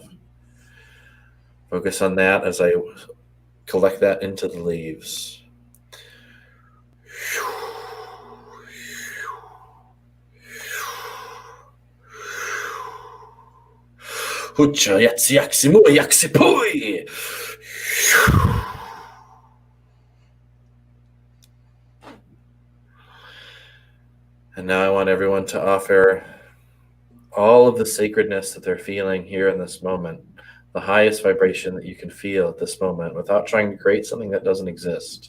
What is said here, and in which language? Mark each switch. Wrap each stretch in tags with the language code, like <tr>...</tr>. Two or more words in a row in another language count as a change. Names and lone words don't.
<en>Focus on that as I collect that into the leaves. Hucha yatsi yaksi mu yaksi pui. And now I want everyone to offer all of the sacredness that they're feeling here in this moment, the highest vibration that you can feel at this moment without trying to create something that doesn't exist.</en>